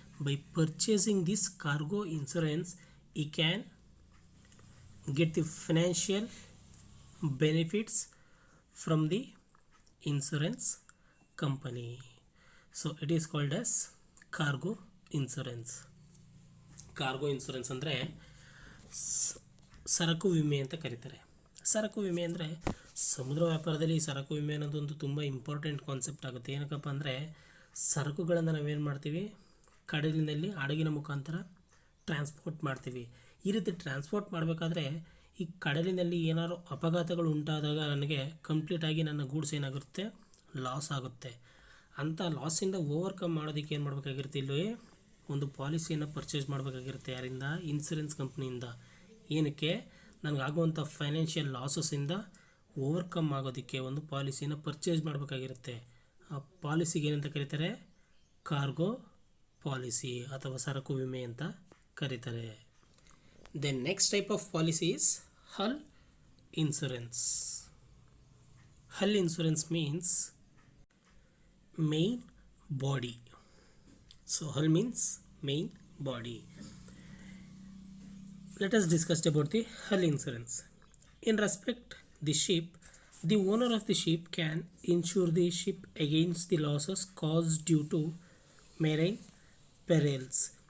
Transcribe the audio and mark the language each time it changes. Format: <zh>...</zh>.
<en>By purchasing this cargo insurance, he can get the financial benefits from the insurance company. So it is called as cargo insurance.</en> <kn>Cargo insurance ಅಂದರೆ ಸರಕು ವಿಮೆ ಅಂತ ಕರೀತಾರೆ. ಸರಕು ವಿಮೆ ಅಂದರೆ ಸಮುದ್ರ ವ್ಯಾಪಾರದಲ್ಲಿ ಸರಕು ವಿಮೆ ಅನ್ನೋದೊಂದು ತುಂಬ ಇಂಪಾರ್ಟೆಂಟ್ ಕಾನ್ಸೆಪ್ಟ್ ಆಗುತ್ತೆ. ಏನಕ್ಕಪ್ಪ ಅಂದರೆ ಸರಕುಗಳನ್ನು ನಾವೇನು ಮಾಡ್ತೀವಿ, ಕಡಲಿನಲ್ಲಿ ಹಡಗಿನ ಮುಖಾಂತರ ಟ್ರಾನ್ಸ್ಪೋರ್ಟ್ ಮಾಡ್ತೀವಿ. ಈ ರೀತಿ ಟ್ರಾನ್ಸ್ಪೋರ್ಟ್ ಮಾಡಬೇಕಾದ್ರೆ ಈ ಕಡಲಿನಲ್ಲಿ ಏನಾದ್ರು ಅಪಘಾತಗಳು ಉಂಟಾದಾಗ ನನಗೆ ಕಂಪ್ಲೀಟಾಗಿ ನನ್ನ ಗೂಡ್ಸ್ ಏನಾಗುತ್ತೆ, ಲಾಸ್ ಆಗುತ್ತೆ. ಅಂಥ ಲಾಸಿಂದ ಓವರ್ಕಮ್ ಮಾಡೋದಕ್ಕೆ ಏನು ಮಾಡಬೇಕಾಗಿರುತ್ತೆ, ಇಲ್ಲಿ ಒಂದು ಪಾಲಿಸಿಯನ್ನು ಪರ್ಚೇಸ್ ಮಾಡಬೇಕಾಗಿರುತ್ತೆ. ಯಾರಿಂದ? ಇನ್ಸೂರೆನ್ಸ್ ಕಂಪ್ನಿಯಿಂದ. ಏನಕ್ಕೆ? ನನಗಾಗುವಂಥ ಫೈನಾನ್ಷಿಯಲ್ ಲಾಸಸ್ಸಿಂದ ಓವರ್ಕಮ್ ಆಗೋದಕ್ಕೆ ಒಂದು ಪಾಲಿಸಿಯನ್ನು ಪರ್ಚೇಸ್ ಮಾಡಬೇಕಾಗಿರುತ್ತೆ. ಆ ಪಾಲಿಸಿಗೆ ಏನಂತ ಕರೀತಾರೆ? ಕಾರ್ಗೋ ಪಾಲಿಸಿ ಅಥವಾ ಸರಕು ವಿಮೆ ಅಂತ ಕರೀತಾರೆ.</kn> <en>Then next type of policy is hull insurance. Hull insurance means main body. So hull means main body. Let us discuss about the hull insurance. In respect the ship, the owner of the ship can insure the ship against the losses caused due to marine perils.</en>